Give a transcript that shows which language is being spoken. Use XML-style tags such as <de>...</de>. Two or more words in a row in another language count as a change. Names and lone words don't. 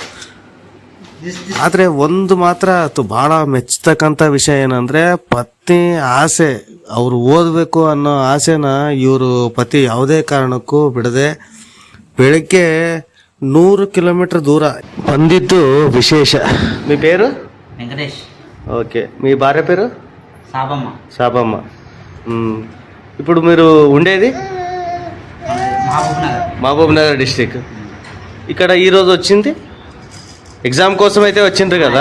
<kn>ಆದರೆ ಒಂದು ಮಾತ್ರ ಭಾಳ ಮೆಚ್ಚತಕ್ಕಂಥ ವಿಷಯ ಏನಂದರೆ, ಪತ್ನಿ ಆಸೆ, ಅವರು ಓದಬೇಕು ಅನ್ನೋ ಆಸೆನ ಇವರು ಪತಿ ಯಾವುದೇ ಕಾರಣಕ್ಕೂ ಬಿಡದೆ ಬೆಳಗ್ಗೆ 100 ಕಿಲೋಮೀಟರ್ దూర ಬಂದಿದ್ದು ವಿಶೇಷ.</kn> <te>మీ పేరు? వెంకటేష్. ఓకే. మీ భార్య పేరు? సాబమ్మ. ఇప్పుడు మీరు ఉండేది మహబూబ్ నగర్ డిస్ట్రిక్ట్. ఇక్కడ ఈరోజు వచ్చింది ఎగ్జామ్ కోసం అయితే వచ్చిండ్రు కదా?</te>